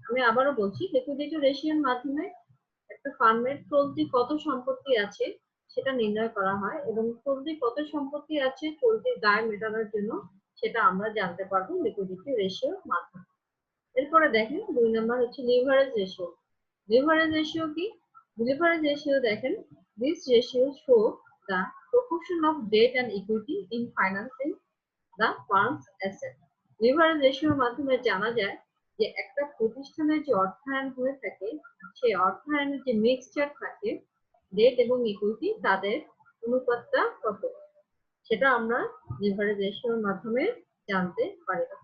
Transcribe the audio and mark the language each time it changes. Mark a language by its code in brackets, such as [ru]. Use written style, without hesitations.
[bn] আমি আবারও বলছি, লিকুইডিটি রেশিওর মাধ্যমে একটা ফার্মের চলতি কত সম্পত্তি আছে সেটা নির্ণয় করা হয়, এবং চলতি কত সম্পত্তি আছে চলতি দায় মেটানোর জন্য সেটা আমরা জানতে পারবো লিকুইডিটি রেশিওর মাধ্যমে। এরপরে দেখেন 2 নাম্বার হচ্ছে লিভারেজ রেশিও। লিভারেজ রেশিও কি? লিভারেজ রেশিও দেখেন, [en] this ratio show the proportion of debt and equity in financing the firm's asset. [bn] Leverage রেশিওর মাধ্যমে জানা যায় যে একটা প্রতিষ্ঠানের যে অর্থায়ন হয়ে থাকে সেই অর্থায়নের যে মিক্সচার থাকে ডেট এবং ইকুইটি তাদের অনুপাতটা কত সেটা আমরা লিভারেজ রেশিওর মাধ্যমে জানতে পারি।